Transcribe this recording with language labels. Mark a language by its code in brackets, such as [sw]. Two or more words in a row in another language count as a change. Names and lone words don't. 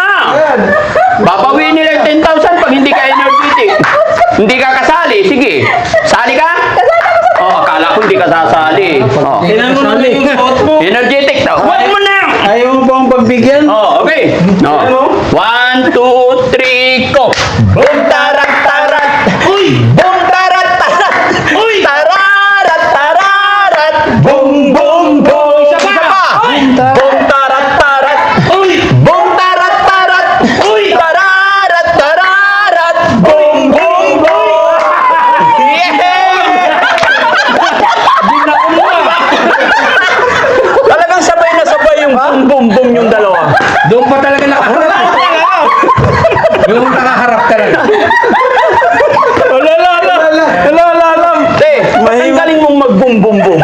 [tl] Babawiin nila yung 10,000 pag hindi ka energetic. Hindi ka kasali. Sige. Sali ka? Oh, akala ko hindi ka sasali. Oh. Tinan mo naman yung suot mo. Energetic daw. Huwag mo na! Ayaw mo pa akong pagbigyan? [en] Oh, okay. No. 1, 2, 3, go! Boom, tarat, tarat! Uy! Boom, tarat, tarat! Uy! Tararat, tararat! Boom, boom, boom! [tl] Isa pa! Boom, tarat, tarat! Uy! Boom, tarat, tarat! Uy! Tararat, tararat! Boom, boom, boom! Yeah! Talagang sabay na sabay yung boom, boom, boom yung dalawa. Doon pa talaga nakaharap. Doon nakaharap talaga. Ang galing mong mag-boom, boom, boom.